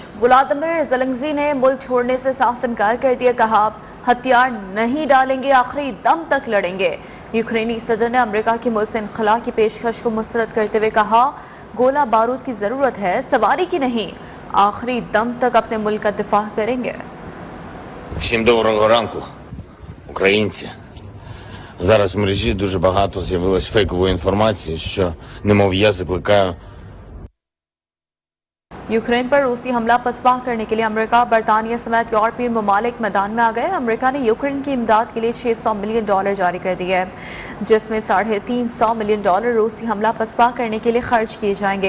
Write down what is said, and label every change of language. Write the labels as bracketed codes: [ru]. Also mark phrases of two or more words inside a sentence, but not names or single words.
[ur] ولادیمیر زیلنسکی نے ملک چھوڑنے سے صاف انکار کر دیا، کہا ہتھیار نہیں ڈالیں گے، آخری دم تک لڑیں گے. یوکرینی صدر نے امریکہ کی ملک سے انخلا کی پیشکش کو مسترد کرتے ہوئے کہا گولہ بارود کی ضرورت ہے، سواری کی نہیں، آخری دم تک اپنے ملک کا دفاع کریں گے. [uk] Всім доброго ранку, українці. Зараз в мережі дуже багато з'явилось фейкової інформації, що немов я закликаю [ur] یوکرین پر روسی حملہ پسپا کرنے کے لیے امریکہ، برطانیہ سمیت یورپی ممالک میدان میں آ گئے. امریکہ نے یوکرین کی امداد کے لیے $600 ملین جاری کر دیے ہیں، جس میں $350 ملین روسی حملہ پسپا کرنے کے لیے خرچ کیے جائیں گے.